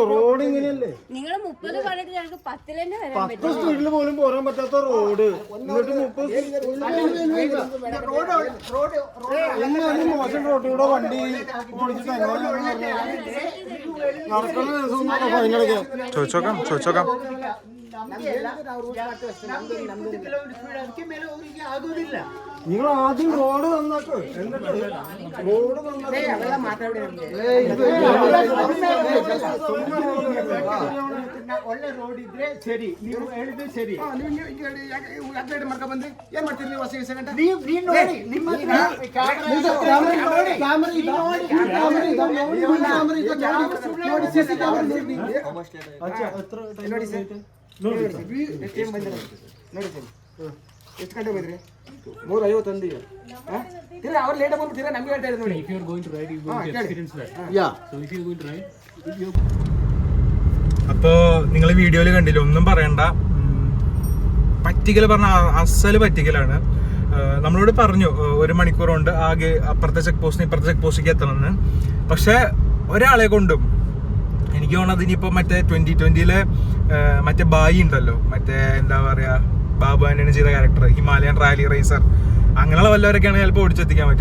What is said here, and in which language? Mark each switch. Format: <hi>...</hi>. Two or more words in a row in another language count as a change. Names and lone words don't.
<ml>റോഡ് ഇങ്ങനെയല്ലേ, 10 സ്പീഡിൽ പോലും പോരാൻ പറ്റാത്ത റോഡ്, എന്നിട്ട് 30 മോശം റോഡിലൂടെ വണ്ടി ഓടിച്ചിട്ട് നടക്കുന്ന ദിവസം ഫൈനടിക്കാം. ചോദിച്ചോക്കാം. നിങ്ങൾ ആദ്യം റോഡ് നന്നാക്ക്, എന്നിട്ട് റോഡ്</ml> <kn>ಒಳ್ಳೆ ರೋಡ್ ಇದ್ರೆ ಸರಿ, ನೀವು ಹೇಳಿದ್ರೆ ಸರಿ. ಅಪ್ಡೇಟ್ ಮಾಡ್ಕೊಂಡ್ ಬಂದ್ರೆ ಏನ್ ಮಾಡ್ತೀರಿ ನೀವು? ಹೊಸ ಸೆಕೆಂಡ್ ಎಷ್ಟು ಗಂಟೆ ಬಂದ್ರಿ? 3:50 ಅಂದಿದೆ. ತಿರ್ಗಾ ಅವ್ರು ಲೇಟ್ ಬಂದು ತಿರ್ಗಾ ನಮ್ಗೆ ಹೇಳ್ತಾ ಇದ್ದಾರೆ ನೋಡಿ.</kn> <en>If you are going to ride, you will experience that. Yeah. So if you are going to ride,</en> <ml>അപ്പോ നിങ്ങൾ വീഡിയോയിൽ കണ്ടില്ല, ഒന്നും പറയണ്ട. പറ്റിക്കൽ പറഞ്ഞ അസല് പറ്റിക്കലാണ്. നമ്മളോട് പറഞ്ഞു 1 മണിക്കൂർ കൊണ്ട് ആകെ അപ്പുറത്തെ ചെക്ക് പോസ്റ്റിന് ഇപ്പുറത്തെ ചെക്ക് പോസ്റ്റിലേക്ക് എത്തണമെന്ന്. പക്ഷെ ഒരാളെ കൊണ്ടും എനിക്ക് തോന്നുന്നത് ഇനിയിപ്പോൾ മറ്റേ 2020 മറ്റേ ബായി ഉണ്ടല്ലോ, മറ്റേ എന്താ പറയുക, ബാബു ആന്റണി ചെയ്ത ക്യാരക്ടർ, ഹിമാലയൻ</ml> <en>rally racer,</en> <ml>അങ്ങനെയുള്ള വല്ലവരൊക്കെയാണ് ചിലപ്പോൾ ഓടിച്ചെത്തിക്കാൻ പറ്റുക.</ml>